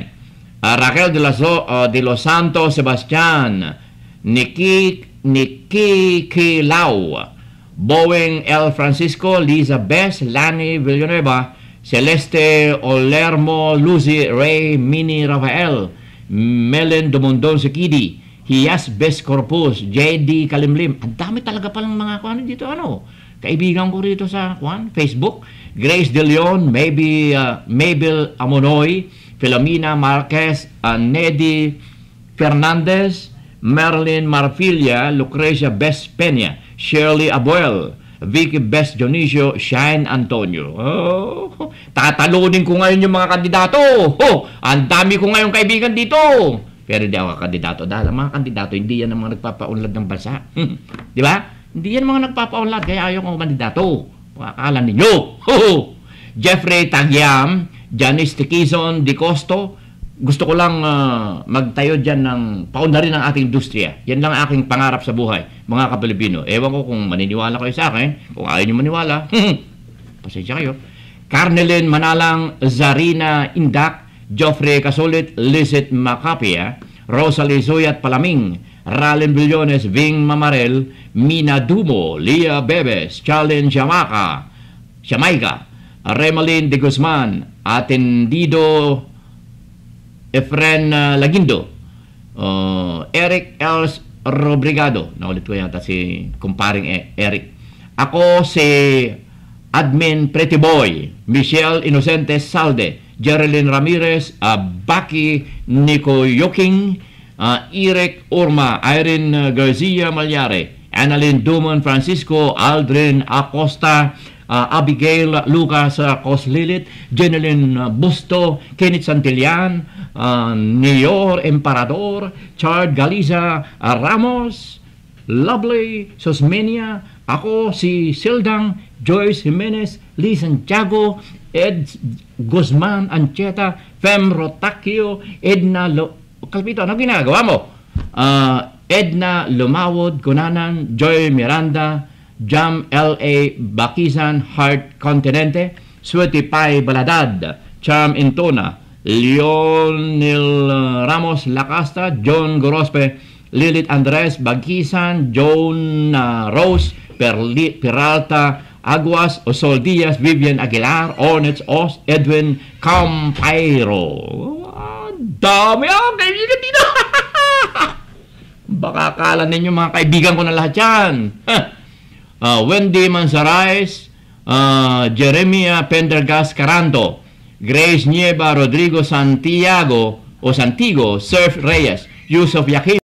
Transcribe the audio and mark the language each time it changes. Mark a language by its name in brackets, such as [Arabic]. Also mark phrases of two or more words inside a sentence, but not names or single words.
[Filipino] Raquel de los Santos Sebastian, Nikki Kilau, Boeing L. Francisco, Liza Bess, Lani Villanueva, Celeste Olermo, Lucy Ray, Mini Rafael, Melen Dumondon Sikidi, Hias Bess Corpus, J.D. Kalimlim. Ang dami talaga palang mga kuhan dito, kaibigan ko rito sa Facebook. Grace De Leon, Mabel Amonoy, Filomena Marquez, Nedy Fernandez, Marilyn Marfilia, Lucrecia Bess Peña, Shirley Abuel, Vicky Bess Dionisio, Shine Antonio. Tatalunin ko ngayon yung mga kandidato. Ang dami ko ngayon kaibigan dito. Pero hindi ako kandidato dahil ang mga kandidato hindi yan ang mga nagpapaunlad ng bansa. Di ba? Hindi yan mga nagpapaunlad kaya ayaw kong kandidato. Akala ninyo. Jeffrey Tagyam, Janice Tikison Di Costo, Gusto ko lang magtayo dyan ng paunlarin ng ating industriya. Yan lang aking pangarap sa buhay, mga Kapilipino. Ewan ko kung maniniwala kayo sa akin. Kung ayaw nyo maniwala, pasensya kayo. Carnelin Manalang, Zarina Indak, Joffrey Casulit, Lizet Macapia, Rosalie Zuyat Palaming, Ralen Billones, Ving Mamarel, Mina Dumo, Lia Bebes, Charlene Jamaica, Remalin de Guzman, Atendido Efren Lagindo, Eric Els Robrigado, naulit ko yata si kumparing Eric. Ako si Admin Pretty Boy, Michelle Inocente Salde, Jerilyn Ramirez, Baki Nico Yoking, Irek Urma, Irene Garcia Malyare, Annalyn Dumon Francisco, Aldrin Acosta, Abigail Lucas Coslilit, Jeneline Busto, Kenneth Santillan, Nior Emperador, Chard Galiza Ramos, Lovely Sosmenia, ako si Sildang, Joyce Jimenez, Lee Santiago, Ed Guzman Ancheta, Fem Rotakio, Edna Kalpito, ano ginagawa mo? Edna Lumawod, Kunanan, Joy Miranda, Jam L.A. Bakizan, Heart Continente, Sweti Pai Baladad, Charm Intona, Lionel Ramos Lacasta, John Gorospe, Lilith Andres Bagisan, Joan Rose Peralta Aguas, Osol Diaz, Vivian Aguilar, Ornets Os, Edwin Campairo. Dami ako kaibigan dito. Baka akala ninyo mga kaibigan ko na lahat yan. Wendy Manzaraes, Jeremia Pendergas Caranto, Grace Nieva Rodrigo Santiago, Surf Reyes, Yusuf Yaquim,